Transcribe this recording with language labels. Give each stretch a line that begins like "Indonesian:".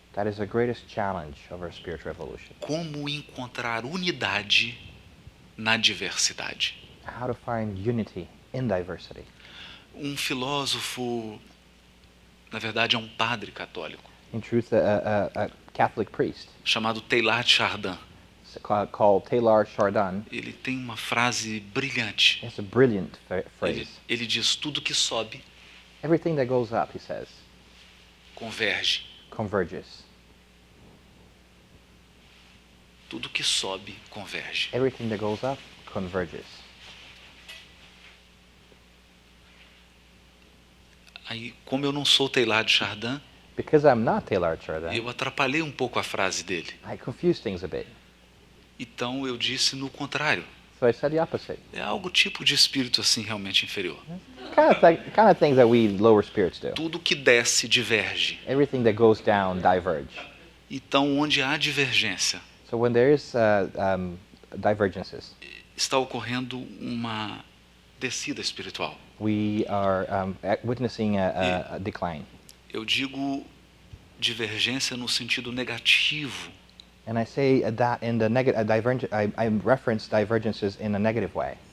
English: That is the greatest challenge of our spiritual evolution.
Portuguese: Como encontrar unidade na diversidade.
English: How to find unity in diversity.
Portuguese: Um filósofo, na verdade é um padre católico,
English: In truth, a Catholic priest
Portuguese: chamado Teilhard de Chardin,
English: called Taylor Chardin
Portuguese: ele tem uma frase brilhante.
English: has a brilliant phrase.
Portuguese: Ele diz: tudo que sobe
English: Everything that goes up, he says,
Portuguese: converge.
English: converges.
Portuguese: Tudo que sobe converge.
English: Everything that goes up converges.
Portuguese: Aí, como eu não sou Teilhard de Chardin,
English: Because I'm not Taylor Churda,
Portuguese: eu atrapalhei um pouco a frase dele.
English: I confused things a bit.
Portuguese: Então eu disse no contrário.
English: So I said the opposite.
Portuguese: É algo tipo de espírito assim realmente inferior.
English: Kind of things that we lower spirits do.
Portuguese: Tudo que desce diverge.
English: Everything that goes down diverge.
Portuguese: Então, onde há divergência,
English: So when there is divergences,
Portuguese: está ocorrendo uma descida espiritual.
English: we are witnessing a decline.
Portuguese: Eu digo divergência no sentido negativo.
English: And I say that in the I reference divergences in a negative way.